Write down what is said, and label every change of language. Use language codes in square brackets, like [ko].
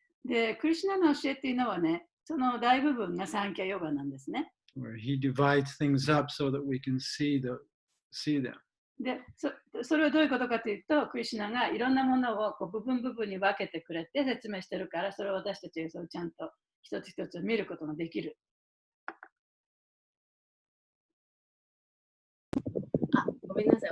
[ja] で、クリシュナの教えっていうのはね、その大部分がサンキャヨガなんですね。 [en] Where he divides things up so that we can see them. [ja] で、それはどういうことかというと、クリシュナがいろんなものをこう部分に分けてくれて説明してるから、それを私たちがちゃんと一つ一つ見ることができる。あ、ごめんなさい。